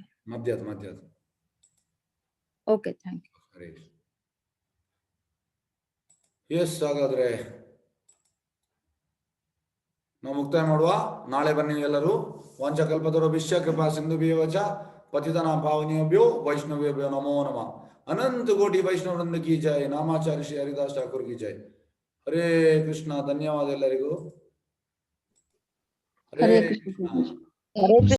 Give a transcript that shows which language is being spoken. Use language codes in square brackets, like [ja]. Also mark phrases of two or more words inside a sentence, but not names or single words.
[kn] ಮಧ್ಯದ. [en] Okay, thank you. [kn] ಹರೇ ಎಸ್, ಹಾಗಾದ್ರೆ ನಾವು ಮುಕ್ತಾಯ ಮಾಡುವ. ನಾಳೆ ಬನ್ನಿ ಎಲ್ಲರೂ. [sa] ವಂಚಕಲ್ಪತರುಭ್ಯಶ್ಚ ಕೃಪಾ ಸಿಂಧುಭ್ಯಶ್ಚ ಪತಿತನಾಂ ಪಾವನೇಭ್ಯೋ ವೈಷ್ಣವೇಭ್ಯೋ ನಮೋ ನಮಃ. [kn] ಅನಂತ ಕೋಟಿ ವೈಷ್ಣವವೃಂದ ಕಿ ಜೈ. ನಾಮಾಚಾರ್ಯ ಶ್ರೀ ಹರಿದಾಸ್ ಠಾಕೂರ್ ಕಿ ಜೈ. ಹರೇ ಕೃಷ್ಣ. ಧನ್ಯವಾದ ಎಲ್ಲರಿಗೂ. ಹರೇ ಕೃಷ್ಣ.